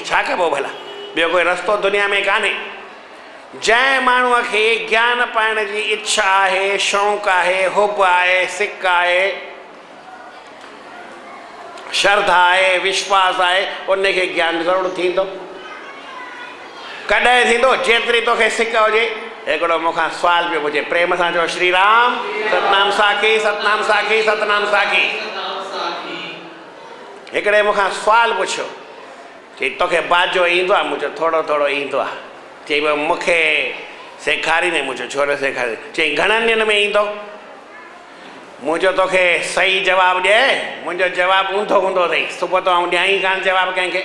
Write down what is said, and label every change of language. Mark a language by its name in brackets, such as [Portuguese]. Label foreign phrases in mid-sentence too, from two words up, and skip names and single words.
[Sindhi] छा कबो भला, ॿियो कोई रस्तो दुनिया में कान्हे। जंहिं माण्हूअ खे ज्ञान पाइण जी इच्छा आहे, शौक़ु आहे, हुब आहे, सिक आहे, श्रद्धा आहे, विश्वास आहे, उनखे ज्ञान ज़रूरु थींदो। कॾहिं थींदो, जेतिरी तोखे सिक हुजे। हिकिड़ो मूंखां सुवाल पियो पुछे, प्रेम सां चओ श्री राम, सतनाम साखी, सतनाम साखी, सतनाम साखी। हिकिड़े मूंखां सुवाल पुछियो, चई तोखे बाजो ईंदो आहे? मुंहिंजो थोरो थोरो ईंदो आहे। चई भई मूंखे सेखारींदे? मुंहिंजो छो न सेखारी? चई घणनि ॾींहंनि में ईंदो? मुंहिंजो तोखे सही जवाबु ॾिए, मुंहिंजो जवाबु ऊंधो हूंदो अथई, सुबुह तो आउं ॾियां ई कान जवाबु कंहिंखे।